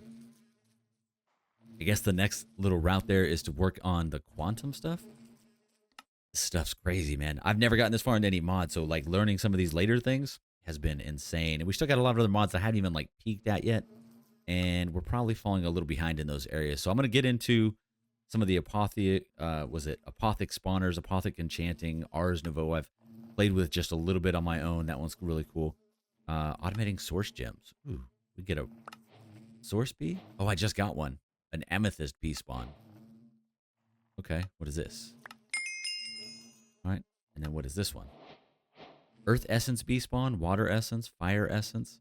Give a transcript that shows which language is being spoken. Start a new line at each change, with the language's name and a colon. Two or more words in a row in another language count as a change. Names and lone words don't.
English: I guess the next little route there is to work on the quantum stuff. This stuff's crazy, man. I've never gotten this far into any mod, so like learning some of these later things has been insane. And we still got a lot of other mods I haven't even like peeked at yet. And we're probably falling a little behind in those areas. So I'm going to get into some of the apothic, apothic spawners, apothic enchanting, Ars Nouveau. I've played with just a little bit on my own. That one's really cool. Automating source gems. Ooh, we get a source bee? Oh, I just got one. An amethyst bee spawn. Okay, what is this? All right, and then what is this one? Earth essence bee spawn, water essence, fire essence.